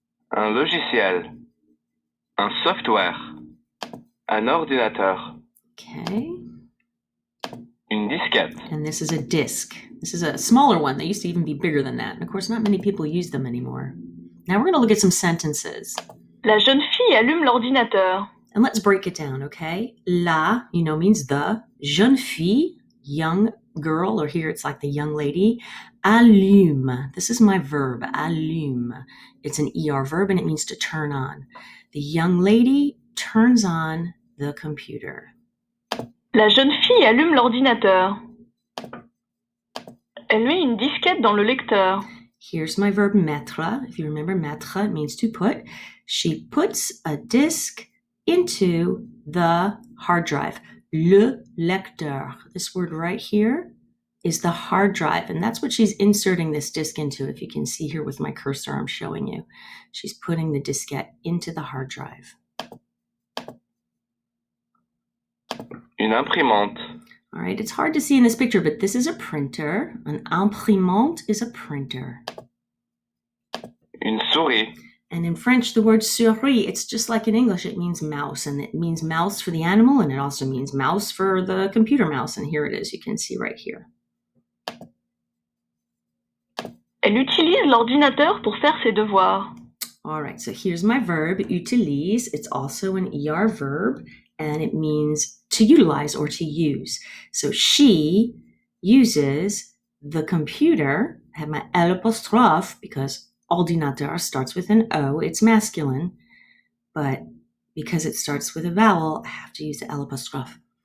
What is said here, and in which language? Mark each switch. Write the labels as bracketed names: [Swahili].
[French] Un logiciel. Un software. Un ordinateur. [English] Okay. [French] Une disquette. [English] And this is a disc. This is a smaller one. They used to even be bigger than that. And of course, not many people use them anymore. Now we're going to look at some sentences. [French] La jeune fille allume l'ordinateur. [English] And let's break it down, okay? La, means the. Jeune fille, young girl, or here it's like the young lady. Allume. This is my verb, allume. It's an ER verb and it means to turn on. The young lady turns on the computer. [French] La jeune fille allume l'ordinateur. Elle met une disquette dans le lecteur. [English] Here's my verb mettre. If you remember, mettre, it means to put. She puts a disk into the hard drive. Le lecteur. This word right here is the hard drive, and that's what she's inserting this disk into. If you can see here with my cursor, I'm showing you. She's putting the diskette into the hard drive. [French] Une imprimante. [English] All right, it's hard to see in this picture, but this is a printer. An imprimante is a printer. [French] Une souris. [English] And in French, the word souris, it's just like in English, it means mouse, and it means mouse for the animal, and it also means mouse for the computer mouse, and here it is, you can see right here. [French] Elle utilise l'ordinateur pour faire ses devoirs. [English] All right, so here's my verb, utilise. It's also an ER verb, and it means to utilize or to use. So she uses the computer. I have my L apostrophe because ordinateur starts with an O. It's masculine, but because it starts with a vowel, I have to use the L apostrophe.